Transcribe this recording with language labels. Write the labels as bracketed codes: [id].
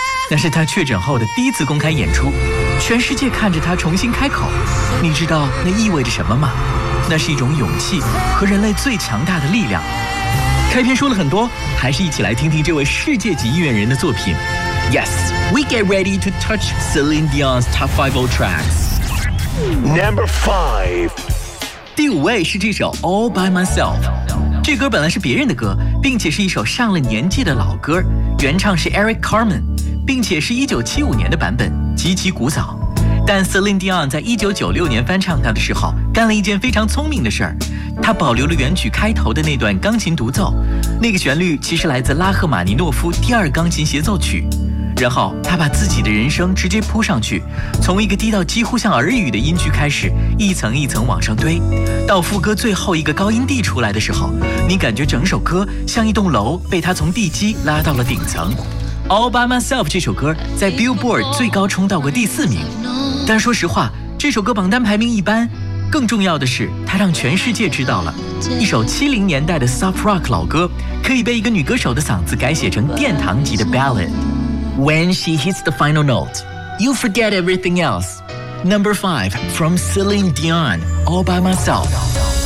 [zh] 那是他确诊后的第一次公开演出，全世界看着他重新开口。你知道那意味着什么吗？那是一种勇气和人类最强大的力量。开篇说了很多，还是一起来听听这位世界级音乐人的作品。 [en] Yes, we get ready to touch Celine Dion's Top 5 Old Tracks. Number five. [zh] 第五位是这首 All By Myself。这歌本来是别人的歌，并且是一首上了年纪的老歌，原唱是 Eric Carmen， 并且是1975年的版本，极其古早。但 Celine Dion 在1996年翻唱它的时候，干了一件非常聪明的事儿，他保留了原曲开头的那段钢琴独奏，那个旋律其实来自拉赫玛尼诺夫第二钢琴协奏曲，然后他把自己的人生直接铺上去，从一个低到几乎像耳语的音区开始，一层一层往上堆，到副歌最后一个高音D出来的时候，你感觉整首歌像一栋楼被他从地基拉到了顶层。 All By Myself 这首歌在 Billboard 最高冲到过第四名，但说实话这首歌榜单排名一般，更重要的是它让全世界知道了一首70年代的 Soft Rock 老歌可以被一个女歌手的嗓子改写成殿堂级的 Ballad。 [en] When she hits the final note, you forget everything else. Number 5 from Celine Dion, All By Myself.